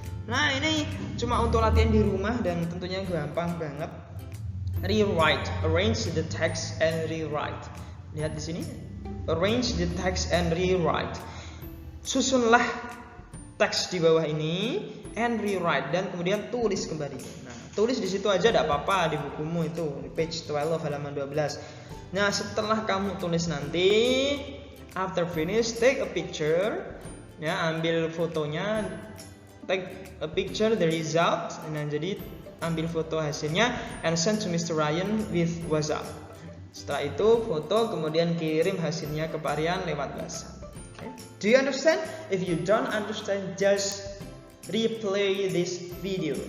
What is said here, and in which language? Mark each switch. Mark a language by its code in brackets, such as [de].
[id] Nah, ini cuma untuk latihan di rumah dan tentunya gampang banget. [en] Rewrite, arrange the text and rewrite. [id] Lihat di sini. [en] Arrange the text and rewrite. [id] Susunlah teks di bawah ini [en] and rewrite, [id] dan kemudian tulis kembali. Nah, tulis di situ aja tidak apa-apa, di bukumu itu di page 12 halaman 12. Nah, setelah kamu tulis nanti, [en] after finish, take a picture, ya, [id] ambil fotonya, [en] take a picture the result. [id] Nah, jadi ambil foto hasilnya [en] and send to Mr. Ryan with WhatsApp. [id] Setelah itu foto, kemudian kirim hasilnya ke Pak Ryan lewat WhatsApp. [en] Okay. Do you understand? If you don't understand, just replay this video.